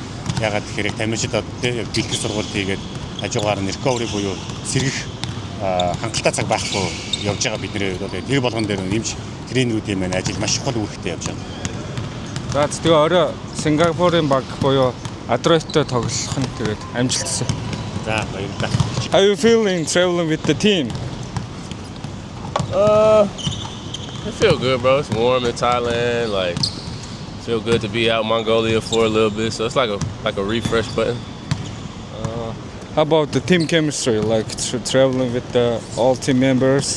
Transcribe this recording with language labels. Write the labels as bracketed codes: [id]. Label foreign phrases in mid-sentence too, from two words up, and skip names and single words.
[mn] Ягаад тэгэхээр тамирчид одоо яг бэлтгэл сургалт хийгээд хажуугаар нь recovery буюу сэргэх хангалттай цаг байхгүй явж байгаа бидний хувьд бол тэр болгон дээр эмч тренерүүдийн маань ажил маш чухал үүрэгтэй явж байгаа. За тэгээ орой Сингапурын баг буюу Адроиттой тоглох нь тэгээд амжилтсан. За баярлалаа. [en] How you feeling traveling with the team? It feel good, bro. It's warm in Thailand. Like, feel good to be out in Mongolia for a little bit. So it's like a refresh button. How about the team chemistry, like traveling with all team members?